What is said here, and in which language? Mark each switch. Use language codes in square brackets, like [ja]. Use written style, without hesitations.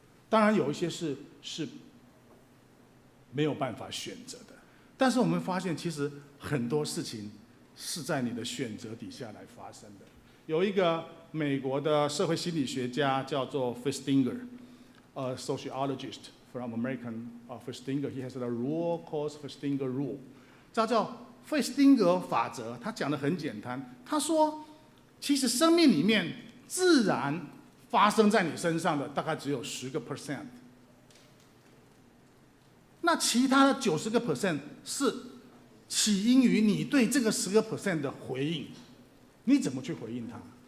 [zh] 当然有一些是没有办法选择的，但是我们发现其实很多事情是在你的选择底下来发生的。有一个美国的社会心理学家叫做 Festinger， [en] a sociologist from American Festinger. He has a rule called Festinger Rule， [zh] 这叫费斯汀格法则。他讲的很简单，他说，其实生命里面自然发生在你身上的大概只有10%，那其他的90% 是起因于你对这个10% 的回应。你怎么去回应它？